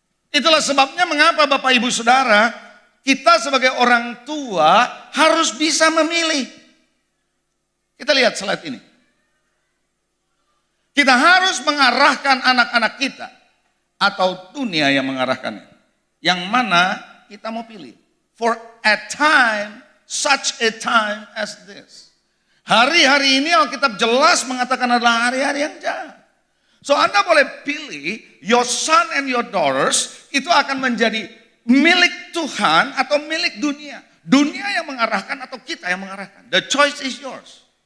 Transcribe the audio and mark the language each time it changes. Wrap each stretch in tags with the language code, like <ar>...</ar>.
<id>Itulah sebabnya mengapa Bapak Ibu Saudara, kita sebagai orang tua harus bisa memilih. Kita lihat slide ini. Kita harus mengarahkan anak-anak kita atau dunia yang mengarahkannya. Yang mana kita mau pilih.</id> <en>For a time, such a time as this.</en> <id>Hari-hari ini Alkitab jelas mengatakan adalah hari-hari yang jahat. So Anda boleh pilih</id> <en>your son and your daughters</en> <id>itu akan menjadi milik Tuhan atau milik dunia. Dunia yang mengarahkan atau kita yang mengarahkan.</id> <en>The choice is yours.</en>